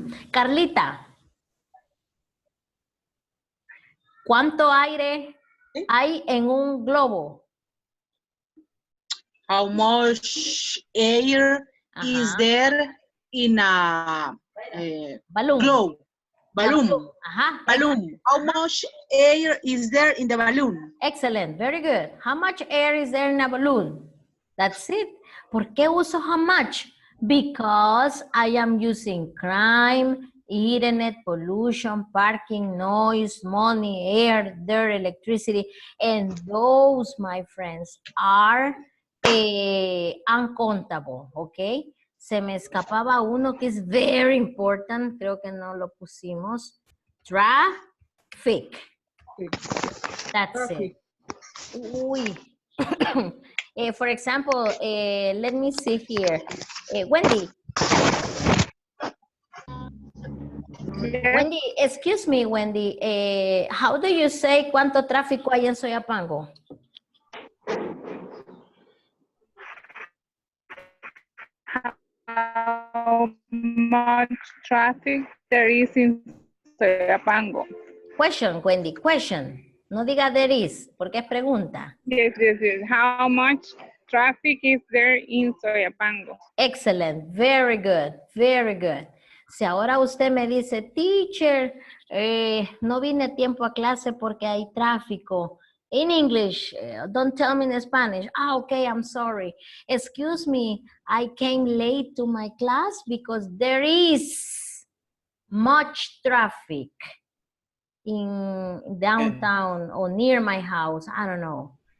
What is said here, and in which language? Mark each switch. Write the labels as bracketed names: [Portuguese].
[Spanish] Carlita, ¿cuánto aire hay en un globo? [English] How much air is there in a Balloon. globe? Balloon. Balloon. How much air is there in the balloon? Excellent. Very good. How much air is there in a balloon? That's it. [Spanish] ¿Por qué uso [English] how much? Because I am using crime, internet, pollution, parking, noise, money, air, dirt, electricity, and those, my friends, are uncountable, okay? [Spanish] Se me escapaba uno que es [English] very important, [Spanish] creo que no lo pusimos. [English] Traffic. That's it. Uy. For example, let me see here. Wendy. Yes. Wendy, excuse me, Wendy. How do you say [Spanish] cuánto tráfico hay en Soyapango? [English] How much traffic there is in Soyapango? Question, Wendy, question. [Spanish] No diga [English] there is, [Spanish] porque es pregunta. [English] Yes. How much traffic is there in Soyapango? Excellent, very good, very good. [Spanish] Si ahora usted me dice, teacher, no vine a tiempo a clase porque hay tráfico. [English] In English, don't tell me in Spanish. Okay, I'm sorry. Excuse me, I came late to my class because there is much traffic in downtown or near my house. I don't know.